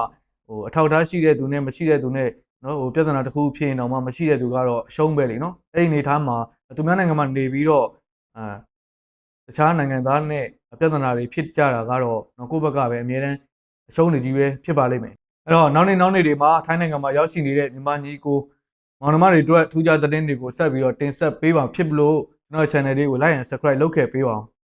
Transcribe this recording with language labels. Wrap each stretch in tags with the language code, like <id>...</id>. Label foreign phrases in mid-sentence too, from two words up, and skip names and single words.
<my>အထောက်အထားရှိတဲ့သူနဲ့မရှိတဲ့သူနဲ့နော်ပြဿနာတစ်ခုဖြစ်ရင်တော့မှမရှိတဲ့သူကတော့အရှုံးပဲလေနော်အဲ့ဒီအနေထားမှာသူများနိုင်ငံမှာနေပြီးတော့တခြားနိုင်ငံသားနဲ့ပြဿနာတွေဖြစ်ကြတာကတော့ကိုယ့်ဘက်ကပဲအများတန်းအရှုံးနေကြီးပဲဖြစ်ပါလိမ့်မယ်အဲ့တော့နောက်နေ့တွေမှာထိုင်းနိုင်ငံမှာရောက်ရှိနေတဲ့မြန်မာညီကိုမောင်နှမတွေအတွက်ထူးခြားသတင်းတွေကိုဆက်ပြီးတော့တင်ဆက်ပေးပါဖြစ်လို့ကျွန်တော် channel လေးကို</my> <en>like and subscribe</en> <my>လုပ်ခဲ့ပေးပါအောင်</my>